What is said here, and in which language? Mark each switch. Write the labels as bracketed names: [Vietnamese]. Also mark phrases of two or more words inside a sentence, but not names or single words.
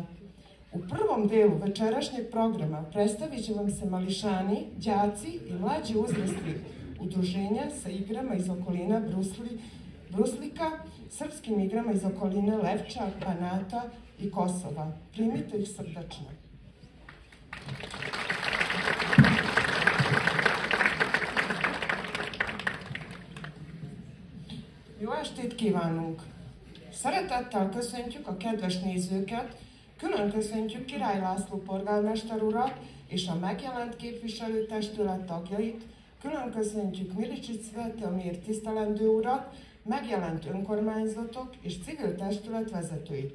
[Serbian] U prvom delu večerašnjeg programa predstavit će vam se mališani, đaci i mlađi uzrasti udruženja sa igrama iz okolina Bruslika, srpskim igrama iz okoline Levča, Banata i Kosova. Primite ih srdačno. [Hungarian] Jó estét kívánunk! Szeretettel köszöntjük a kedves nézőket, külön köszöntjük Király László polgármester urat és a megjelent képviselőtestület tagjait, külön köszöntjük Milicsics Svetomir tisztelendő urat, megjelent önkormányzatok és civil testület vezetőit.